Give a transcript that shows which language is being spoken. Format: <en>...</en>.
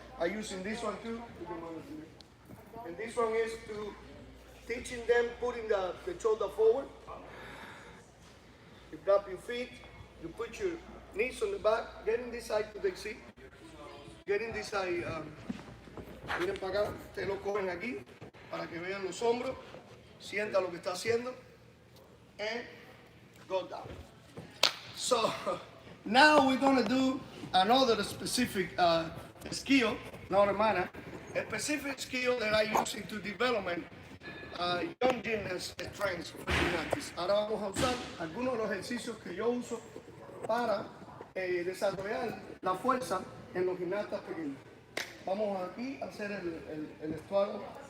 <en>I'm using this one too. And this one is to teaching them putting the shoulder forward. You drop your feet. You put your knees on the back. Getting this side to the seat. Getting this side.</en> <es>Miren para acá. Ustedes lo cogen aquí para que vean los hombros. Sienta lo que está haciendo.</es> <en>And go down. So now we're going to do another specific skill, not a Manna, a specific skill that I use to development young gymnast strengths for gymnastics.</en> <es>Ahora vamos a usar algunos de los ejercicios que yo uso para desarrollar la fuerza en los gimnastas pequeños. Vamos aquí a hacer el estuaro.</es>